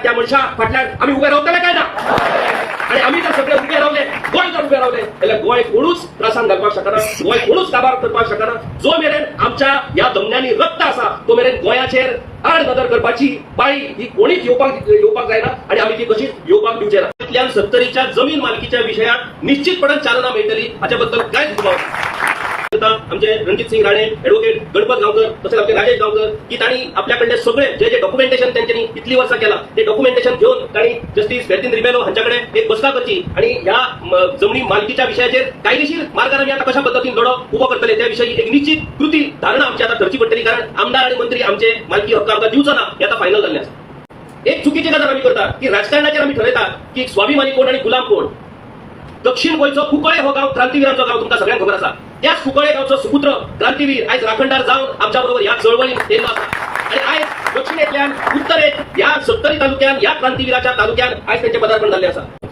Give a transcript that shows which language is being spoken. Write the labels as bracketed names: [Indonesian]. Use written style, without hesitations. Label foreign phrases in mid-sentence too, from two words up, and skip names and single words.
[Konkani] त्या मनशा फाटल्यान आमी उबे रावतले काय ना? आणि आमी जर सगळे उबे रावले, गोंय जर उबे रावले जाल्यार गोंय कोणूच त्रासान घालपाक शकना, गोंय कोणूच काबार करपाक शकना. जो मेरेन आमच्या ह्या दमन्यांनी रक्त आसा तो मेरेन गोंयाचेर आड नदर करपाची पाळी ही कोणीच येवपाक जायना आणि आमी ती कशीच येवपाक दिवचे ना. इथल्या 70च्या जमीन मालकीच्या विषयात निश्चितपणे चालना मिळतली हाच्याबद्दल काय आमचे रणजित सिंग राणे, ऍडव्होकेट गणपत गावकर, तसेच आमचे राजेश गावकर की त्यांनी आपल्याकडे सगळे जे डॉक्युमेंटेशन त्यांनी इतली वर्षा केला ते डॉक्युमेंटेशन घेऊन त्यांनी जस्टिस बेर्तिन रिबेलो यांच्याकडे एक बसका करची आणि ह्या जमिनी मालकीच्या विषयाचेर कायदेशीर मार्गाने मी आता कशा पद्धतीने लढो उभो करतले त्याविषयी एक निश्चित कृती धारणा आमची आता धरची पडटली, कारण आमदार आणि मंत्री आमचे मालकी हक्क आमकां दिवचो ना हे आता फायनल जाल्ले आसा। एक चुकीची गजाल आम्ही करता की राजकारणाचेर आम्ही ठरयता की स्वाभिमानी कोण आणि गुलाम कोण। दक्षिण गोंयचो कुंकळे हो गांव क्रांतीवीरांचो गांव तुमकां सगळ्यांक खबर आसा। त्याच कुंकळे गांवचो सुपुत्र क्रांतीवीर आयज राखणदार जावन आमच्या बरोबर ह्या चळवळीत येयल्लो आसा आणि आयज दक्षिणेंतल्यान उत्तरेक ह्या 70 तालुक्यान ह्या क्रांतीवीराच्या तालुक्यान आयज त्यांचे पदार्पण जाल्ले आसा।